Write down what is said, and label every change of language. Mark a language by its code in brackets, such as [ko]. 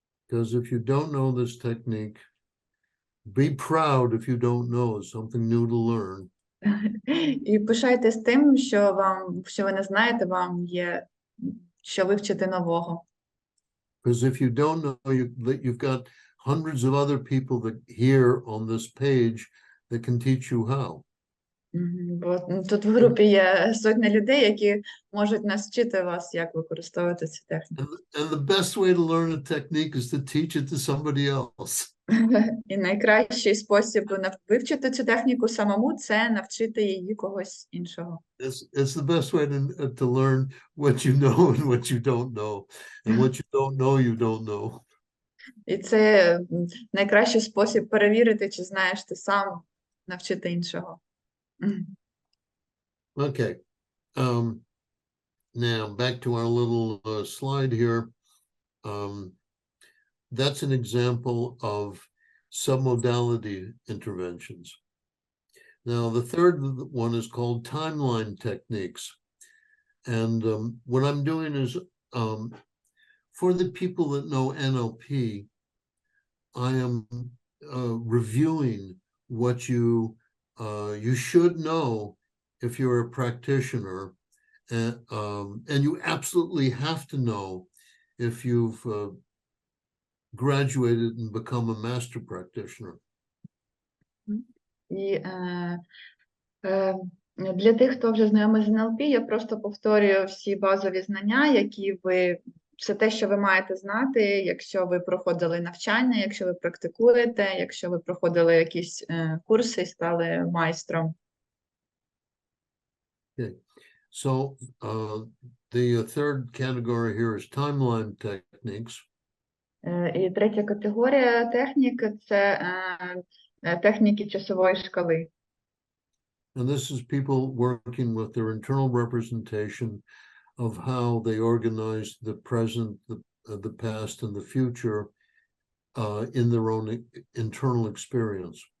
[en] because if you don't know this technique, be proud if you don't know. It's something new to learn. [uk] І пишайтесь тим, що ви не знаєте, вам є що вивчити нового. [en] Because if you don't know, you've got hundreds of other people that here on this page that can teach you how. [uk] Бо тут в групі є сотні людей, які можуть навчити вас, як використовувати цю техніку. [en] And the best way to learn a technique is to teach it to somebody else. [uk] І найкращий спосіб вивчити цю техніку самому – це навчити її когось іншого. [en] It's the best way to learn what you know and what you don't know. And what you don't know, you don't know. [uk] І це найкращий спосіб перевірити, чи знаєш ти сам, навчити іншого. [en] Okay. Now back to our little slide here. That's an example of submodality interventions. Now, the third one is called timeline techniques. And what I'm doing is, for the people that know NLP, I am reviewing what you should know if you're a practitioner, and you absolutely have to know if you've graduated and become a master practitioner. [uk] І для тих, хто вже знайомий з НЛП, я просто повторюю всі базові знання, які все те, що ви маєте знати, якщо ви проходили навчання, якщо ви практикуєте, якщо ви проходили якісь курси і стали майстром. [en] Okay. So the third category here is timeline techniques. [uk] І третя категорія технік – це техніки часової шкали. [en] And this is people working with their internal representation of how they organize the present, the past, and the future in their own internal experience.